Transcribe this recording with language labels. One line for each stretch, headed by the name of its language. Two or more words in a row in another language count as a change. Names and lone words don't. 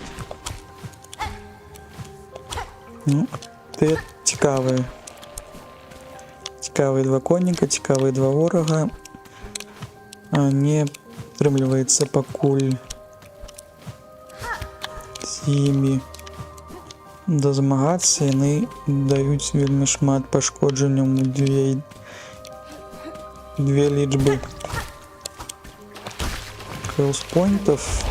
Ukrainian: Ну, ты цікавий. Цікаві два коніка, цікаві два ворога.
Belarusian: А не атрымліваецца пакуль з імі дазмагацца, яны даюць вельмі шмат пашкоджанняў у две лічбы хелспойнтов.